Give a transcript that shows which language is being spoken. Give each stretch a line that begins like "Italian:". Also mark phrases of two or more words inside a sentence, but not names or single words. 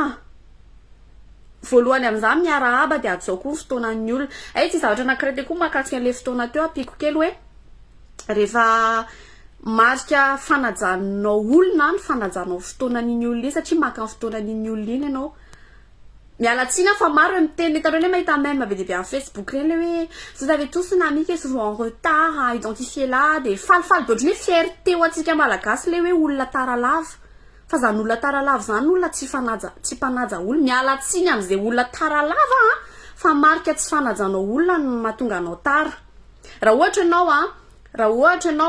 Malagasy: voalohany amin'izany miarahaba de ato zao koa ny fotoanan'ny olona ay tsy zavatra anankiray koa mahakasika an'le fotoana teo apiko kely hoe rehefa marika fanajanao olona ny fanajanao fotoanan'iny olona iny satria maka ny fotoanan'iny olona iny ianao mialatsiny fa maro hoe miteny hitanao hoe mahita meme be dia be amin'ny Facebook reny le hoe
French: vous avez tous une amie qui est souvent en retard à identifier là
Malagasy: de falifaly be ohatrany hoe fierté ho antsika malagasy le hoe olona taralava fa zany olona taralava zany olona tsy mpanaja olona mialatsiny amin'izay olona taralava fa marika tsy fanajanao olona no mahatonga anao tara raha ohatra ianao